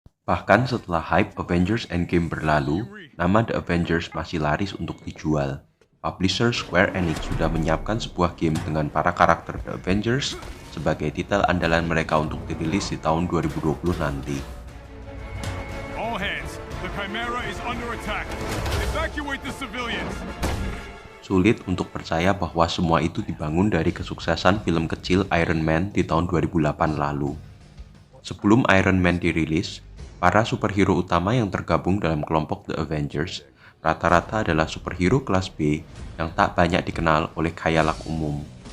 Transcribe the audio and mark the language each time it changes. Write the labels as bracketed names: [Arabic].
[Indonesian] Bahkan setelah hype Avengers Endgame berlalu, nama The Avengers masih laris untuk dijual. Publisher Square Enix sudah menyiapkan sebuah game dengan para karakter The Avengers sebagai titel andalan mereka untuk dirilis di tahun 2020 nanti. [English] All hands, the Chimera is under attack. Evacuate the civilians. [Indonesian] Sulit untuk percaya bahwa semua itu dibangun dari kesuksesan film kecil Iron Man di tahun 2008 lalu. Sebelum Iron Man dirilis, para superhero utama yang tergabung dalam kelompok The Avengers rata-rata adalah superhero kelas B yang tak banyak dikenal oleh khayalak umum.